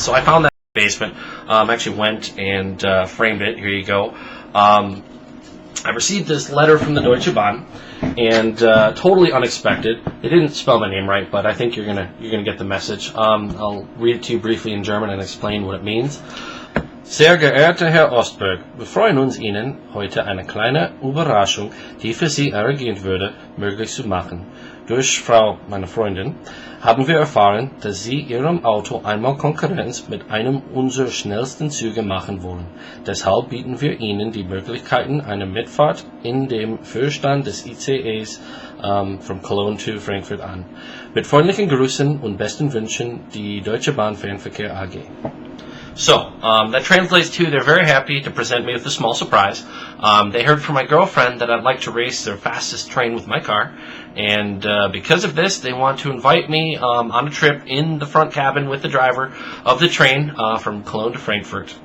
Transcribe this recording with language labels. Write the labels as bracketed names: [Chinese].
[English] So I found that in the basement. Actually went and framed it. Here you go. I received this letter from the Deutsche Bahn, and totally unexpected. They didn't spell my name right, but I think you're gonna get the message. I'll read it to you briefly in German and explain what it means. [German] Sehr geehrter Herr Ostberg, wir freuen uns, Ihnen heute eine kleine Überraschung, die für Sie erregend würde, möglich zu machen. Durch Frau, meine Freundin, haben wir erfahren, dass Sie Ihrem Auto einmal Konkurrenz mit einem unserer schnellsten Züge machen wollen. Deshalb bieten wir Ihnen die Möglichkeiten einer Mitfahrt in dem Vorstand des ICEs [English] from Cologne to Frankfurt [German] an. Mit freundlichen Grüßen und besten Wünschen, die Deutsche Bahn Fernverkehr AG. [English] So, that translates to they're very happy to present me with a small surprise. They heard from my girlfriend that I'd like to race their fastest train with my car, and because of this, they want to invite me on a trip in the front cabin with the driver of the train from Cologne to Frankfurt.